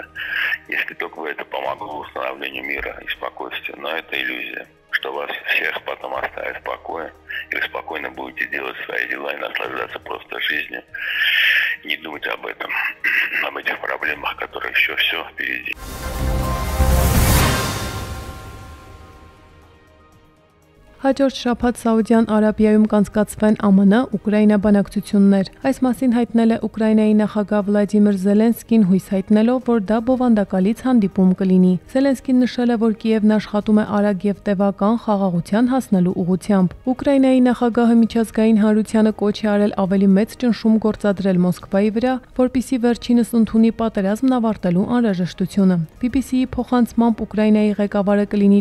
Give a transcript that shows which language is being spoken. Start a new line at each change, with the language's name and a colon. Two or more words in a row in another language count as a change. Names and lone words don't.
Russian: Если только это помогло установлению мира и спокойствия. Но это иллюзия, что вас всех потом оставят в покое. И вы спокойно будете делать свои дела и наслаждаться просто жизнью. Не думать об этом, об этих проблемах, которые еще все впереди.
Armenian: Հաջորդ շաբաթ Սաուդյան Արաբիայում կանցկացվեն ԱՄՆ Ուկրաինա բանակցություններ։ Այս մասին հայտնել է Ուկրաինայի նախագահ Վլադիմիր Զելենսկին, հույս հայտնելով, որ դա բովանդակալից հանդիպում կլինի։ Զելենսկին նշել է, որ Կիևն աշխատում է արագ եւ տևական խաղաղության հասնելու ուղղությամբ։ Ուկրաինայի նախագահը միջազգային հանրությանը կոչ է արել ավելի մեծ ճնշում գործադրել Մոսկվայի վրա, որպիսի վերջինս ընդունի պատերազմն ավարտելու անհրաժեշտությունը։ BBC-ի փոխանցմամբ Ուկրաինայի ղեկավարը կլինի